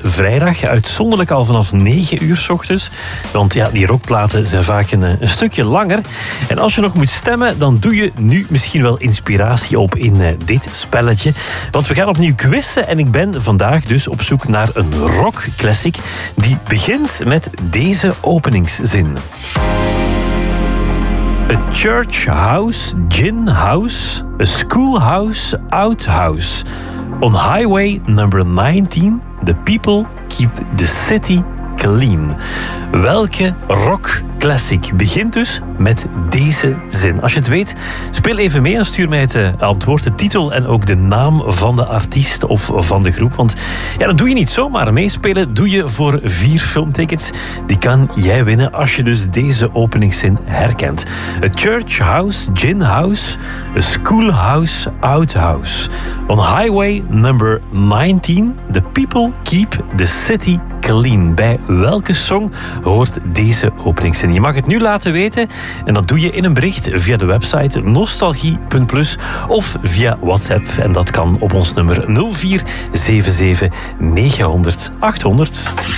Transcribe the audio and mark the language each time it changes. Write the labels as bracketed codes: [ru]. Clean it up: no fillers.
[nl] Vrijdag, uitzonderlijk al vanaf 9 uur 's ochtends. Want ja, die rockplaten zijn vaak een stukje langer. En als je nog moet stemmen, dan doe je nu misschien wel inspiratie op in dit spelletje. Want we gaan opnieuw quizzen en ik ben vandaag dus op zoek naar een rock classic die begint met deze openingszin. [en] A church house, gin house, a schoolhouse, outhouse. On highway number 19, the people keep the city clean. [nl] Welke rock classic begint dus met deze zin? Als je het weet, speel even mee en stuur mij het antwoord, de titel en ook de naam van de artiest of van de groep. Want ja, dat doe je niet zomaar. Meespelen doe je voor 4 filmtickets. Die kan jij winnen als je dus deze openingszin herkent. [en] A church house, gin house, a schoolhouse, outhouse. On highway number 19, the people keep the city clean. [nl] Bij welke song hoort deze openingszin? Je mag het nu laten weten en dat doe je in een bericht via de website nostalgie.plus of via WhatsApp. En dat kan op ons nummer 0477 900 800.